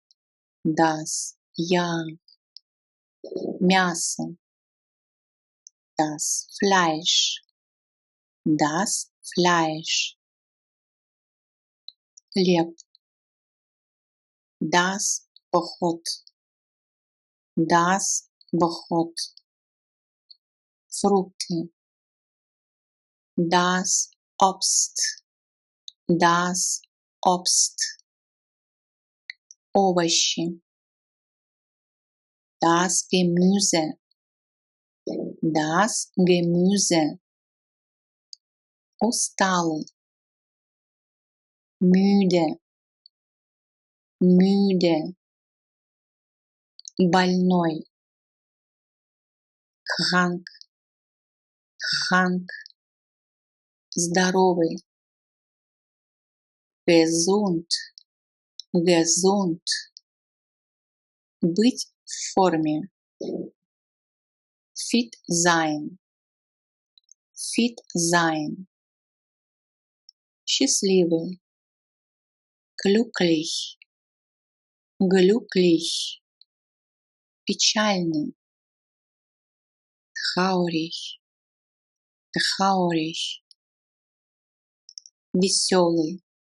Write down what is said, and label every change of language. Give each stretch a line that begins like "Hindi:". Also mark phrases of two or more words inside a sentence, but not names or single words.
German: мясо, das Fleisch, хлеб, das Brot, Frukte, das Obst, овощи, das Gemüse, усталый, müde, больной, krank,
Russian: здоровый, gesund, быть в форме,
German: fit sein, счастливый, glücklich,
Russian: печальный, traurig, веселый,